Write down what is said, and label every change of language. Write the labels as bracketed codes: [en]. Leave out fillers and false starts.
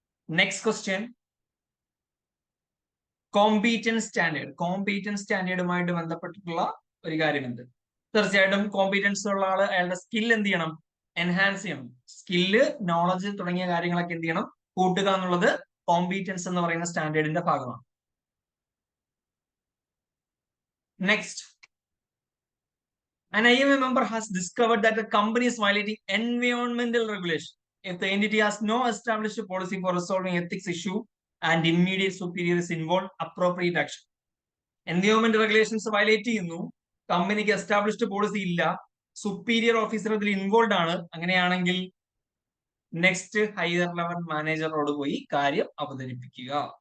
[en] Next question, competence standard. [ml] Competence സ്റ്റാൻഡേർഡുമായിട്ട് ബന്ധപ്പെട്ടിട്ടുള്ള ഒരു കാര്യം എന്ത്? തീർച്ചയായിട്ടും കോമ്പീറ്റൻസ് ഉള്ള ആള് അയാളുടെ സ്കിൽ എന്ത് ചെയ്യണം? എൻഹാൻസ് ചെയ്യണം. സ്കില്ല്, നോളജ് തുടങ്ങിയ കാര്യങ്ങളൊക്കെ എന്ത് ചെയ്യണം? കൂട്ടുക എന്നുള്ളത് കോമ്പീറ്റൻസ് എന്ന് പറയുന്ന സ്റ്റാൻഡേർഡിന്റെ ഭാഗമാണ്. [en] Next, an IMA member has discovered that the company is violating environmental regulation. If the entity has no established policy for resolving ethics issue and immediate superior is involved, appropriate action. [ml] Environment regulations violate ചെയ്യുന്നു, കമ്പനിക്ക് established policy ഇല്ല, superior officer ഇതിൽ involve ആണ്, അങ്ങനെയാണെങ്കിൽ next higher level മാനേജറോട് പോയി കാര്യം അവതരിപ്പിക്കുക.